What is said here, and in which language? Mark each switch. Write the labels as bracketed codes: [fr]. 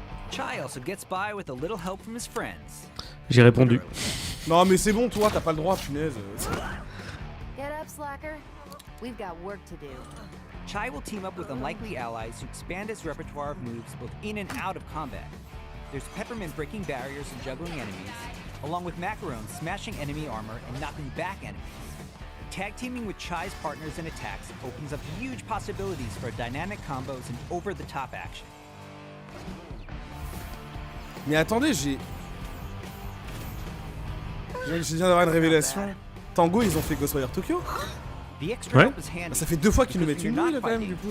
[en] Chai also gets by with a little help from his friends. [fr] J'ai répondu. Non mais c'est bon, toi, t'as pas le droit, punaise. [en] Get up, slacker. We've got work to do. Chai will team up with unlikely allies to expand his repertoire of moves both in and out of combat. There's Peppermint breaking barriers and juggling enemies, along with Macaron smashing enemy armor and knocking back enemies. Tag teaming with Chai's partners and attacks opens up huge possibilities for dynamic combos and over-the-top action. [fr] Mais attendez, je viens d'avoir une révélation. Tango, ils ont fait Ghostwire Tokyo. Ouais. Ça fait 2 fois qu'ils nous mettent une nouille là quand même du coup.